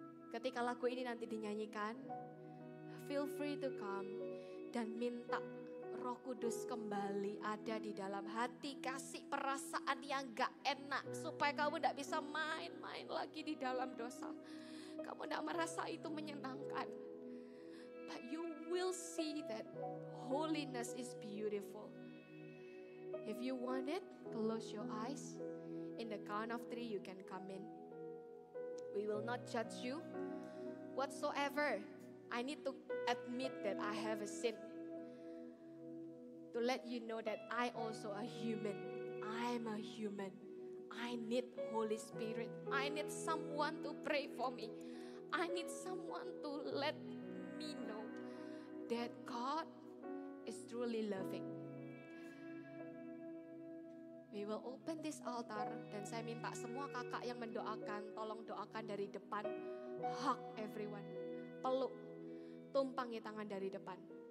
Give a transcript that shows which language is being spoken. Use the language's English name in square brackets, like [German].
[Indonesian] Ketika lagu ini nanti dinyanyikan, [English] feel free to come [Indonesian] dan minta Roh Kudus kembali ada di dalam hati. Kasih perasaan yang gak enak supaya kamu gak bisa main-main lagi di dalam dosa. Kamu gak merasa itu menyenangkan. [English] But you will see that holiness is beautiful. If you want it, close your eyes. In the count of 3, you can come in. We will not judge you whatsoever. I need to admit that I have a sin. To let you know that I also a human. I'm a human. I need Holy Spirit. I need someone to pray for me. I need someone to let me know that God is truly loving. We will open this altar [Indonesian] dan saya minta semua kakak yang mendoakan, tolong doakan dari depan. [English] Hug everyone. [Indonesian] Peluk. Tumpangi tangan dari depan.